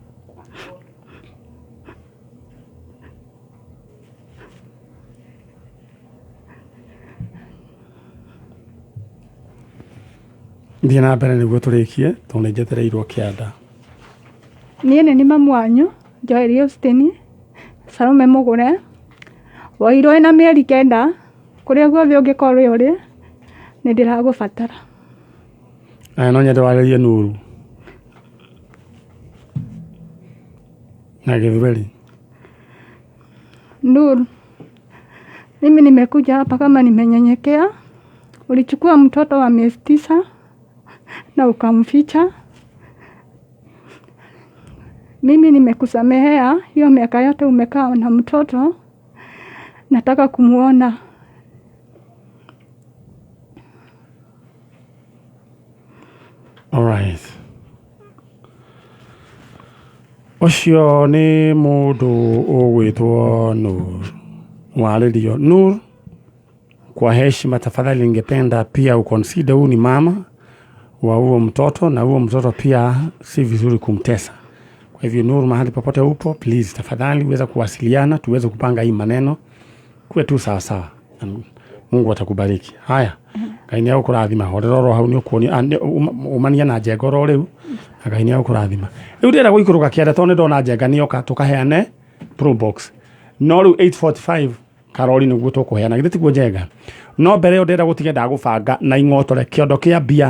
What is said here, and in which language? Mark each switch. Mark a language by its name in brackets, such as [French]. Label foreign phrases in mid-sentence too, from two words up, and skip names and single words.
[Kikuyu] Thiĩ na mbere nĩguo tũrĩkie tondũ nĩnjetereirwo kĩanda. Niĩ nĩ mamu wanyu Joel Austin Salome Mũgũre woirwo na mĩeri 9 kũrĩa guothe ũngĩkorwo ũrĩ nĩ ndĩragũbatara. No nyende warĩrie Nuru na Githweli. [Swahili] Nuru, mimi nimekuja hapa kama nimenyenyekea. Ulichukua mtoto wa miezi 9 na ukamficha. Mimi nimekusamehea hiyo miaka yote umekaa na mtoto. Nataka kumuona. [English] All right. [Kikuyu] Ũcio nĩ mũndũ ũgwĩtwo Nur. [Swahili] Warĩrio Nur, kwa heshima tafadhali ningependa pia uconsider huyu ni mama wa huo mtoto na huo mtoto pia si vizuri kumtesa. Kwa hivyo Nur, mahali popote upo, please tafadhali uweza kuwasiliana tuweze kupanga hii maneno kuwe tu sawa sawa. Mungu atakubariki. Haya. [Kikuyu] Ngai nĩ agũkũrathima horero hau nĩ ũkuonia umania na njenga oro rĩu Ngai nĩ agũkũrathima. Rĩu ndĩrenda gũikũrũka kĩanda tondũ ndona njenga nĩoka tũkaheane [English] pro box. [Kikuyu] No rĩu 8:45 Karori nĩguo tũkũheana githĩ tiguo njenga. No mbere ĩyo ndĩrenda gũtiga ndagũbanga na ing'otore kĩondo kĩa mbia.